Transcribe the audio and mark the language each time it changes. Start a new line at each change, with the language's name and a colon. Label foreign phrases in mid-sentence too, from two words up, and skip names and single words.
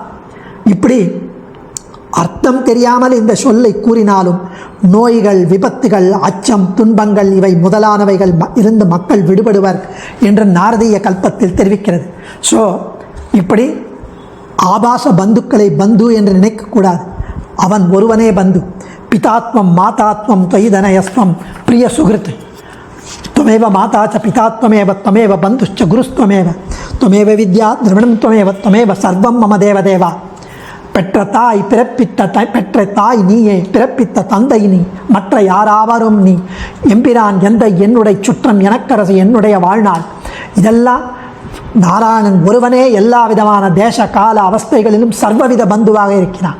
Tamil: இப்படி அர்த்தம் தெரியாமல் இந்த சொல்லை கூறினாலும் நோய்கள், விபத்துகள், அச்சம், துன்பங்கள் இவை முதலானவைகள் இருந்து மக்கள் விடுபடுவர் என்று நாரதீய கல்பத்தில் தெரிவிக்கிறது. ஸோ இப்படி ஆபாச பந்துக்களை பந்து என்று நினைக்கக்கூடாது. அவன் ஒருவனே பந்து.
Sanskrit: पितात्वम् मातात्वम् तोय्तनयस्वम् प्रिय सुकृत् त्वमेव माता च पिता त्वमेव त्वमेव बन्धुश्च गुरुस्त्वमेव त्वमेव विद्या द्रविणं त्वमेव त्वमेव सर्वं मम देवदेवा.
Tamil: பெற்ற தாய் பெற்ற தாய் நீயே, பிறப்பித்த தந்தை நீ, மற்ற யாராவரும் நீ, எம்பிரான் எந்த என்னுடைய சுற்றம் எனக்கரசு என்னுடைய வாழ்நாள். இதெல்லாம் நாராயணன் ஒருவனே எல்லா விதமான தேச கால அவஸ்தைகளிலும் சர்வவித பந்துவாக இருக்கிறான்.